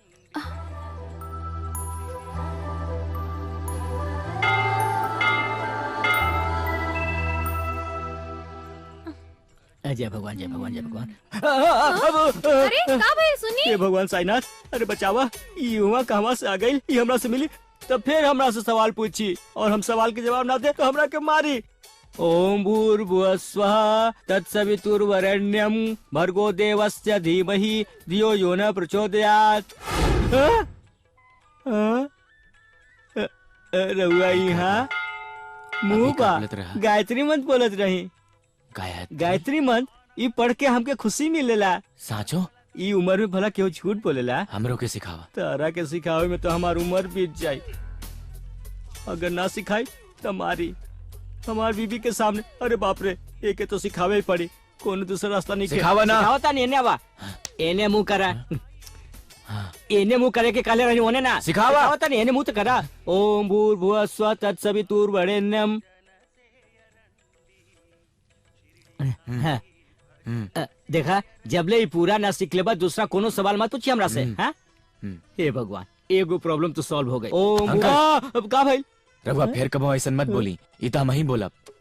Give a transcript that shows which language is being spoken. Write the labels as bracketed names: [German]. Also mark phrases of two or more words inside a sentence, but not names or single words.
[Bhojpuri] जय भगवान जय भगवान जय भगवान। अरे का भाई सुनी हे भगवान साईनाथ, अरे बचावा, ये हुआ कहवा से आ गई, ये हमरा से मिली तो फिर हमरा से सवाल पूछी और हम सवाल के जवाब ना दे तो हमरा के मारी। [Sanskrit] ओम भूर्भुवः स्वः तत्सवितुर्वरेण्यं भर्गो देवस्य धीमहि धियो यो न प्रचोदयात्। [Bhojpuri] रहुआ यहाँ मुँह बा गायत्री मंत्र बोलत रही। गायत्री मंत्र ई पढ़ के हमके खुशी मिलेला। साचो ई उम्र में भला केहू झूठ बोलेला? हमरो के सिखावा। तारा के सिखावे में तो हमार उम्र बीत जाई। अगर ना सिखाई तो मारी हमार बीबी के सामने। अरे बाप रे, एके तो सिखावे ही पड़ी, कोनो दूसरा रास्ता नहीं। सिखावा ना। सिखावता नहीं, एने बा एने मुंह करा। एने मुंह करे के काले रहनी होने ना सिखावता नहीं, एने मुंह तो करा। [Sanskrit] ओम भूर्भुवः स्वः तत्सवितुर्वरेण्यं। [Bhojpuri] देखा, जबले ही पूरा ना सीख लेबा दूसरा कोनो सवाल मत पूछी हमरा से। हाँ? हे भगवान, एगो प्रॉब्लम तो सॉल्व हो गई। ओम अब का भाई रघुआ फिर कबो ऐसा मत बोली, इता हम ही बोलब।